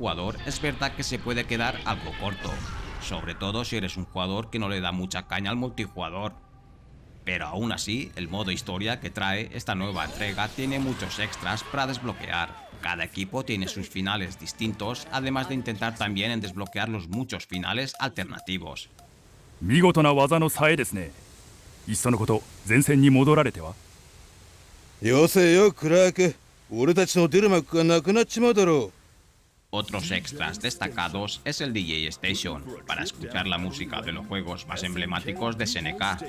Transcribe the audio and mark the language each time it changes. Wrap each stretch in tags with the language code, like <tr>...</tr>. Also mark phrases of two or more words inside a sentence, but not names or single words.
<es>jugador es verdad que se puede quedar algo corto, sobre todo si eres un jugador que no le da mucha caña al multijugador. Pero aún así, el modo historia que trae esta nueva entrega tiene muchos extras para desbloquear. Cada equipo tiene sus finales distintos, además de intentar también en desbloquear los muchos finales alternativos.</es> <ja>見事な技のさえですね。いっそのこと前線に戻られては。よせよクラーク、俺たちの出る幕がなくなっちまうだろう。</ja> <es>Otros extras destacados es el DJ Station, para escuchar la música de los juegos más emblemáticos de SNK.</es>